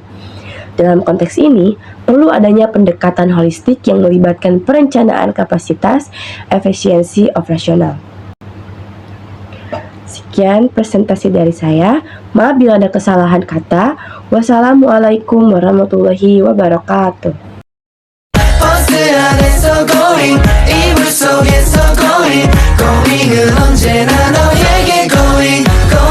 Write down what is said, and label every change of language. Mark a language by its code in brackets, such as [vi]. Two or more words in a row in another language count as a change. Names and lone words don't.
[id] Dalam konteks ini, perlu adanya pendekatan holistik yang melibatkan perencanaan kapasitas, efisiensi operasional. Sekian presentasi dari saya. Maaf bila ada kesalahan kata. [ar] والسلام عليكم ورحمة الله وبركاته. [ko] going, 이불 속에서 going, going은 언제나 너에게 going.